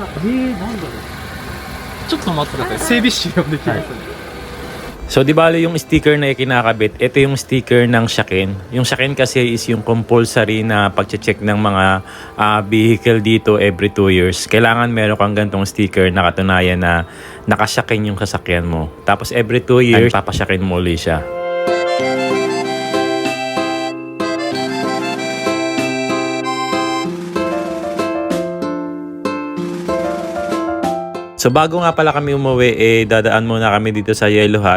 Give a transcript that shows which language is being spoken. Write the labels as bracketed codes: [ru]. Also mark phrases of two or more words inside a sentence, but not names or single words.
[ja] なんだろう。ちょっと待ってください。整備士呼んできますね。 [tl] So di bali yung sticker na ikinakabit, ito yung sticker ng Shaken. Yung Shaken kasi is yung compulsory na pagche-check ng mga vehicle dito every 2 years. Kailangan meron kang gantong sticker na katunayan na naka-Shaken yung sasakyan mo. Tapos every 2 years, papasyakin mo ulit siya. So bago nga pala kami umuwi, dadaan muna kami dito sa Yellow Hut.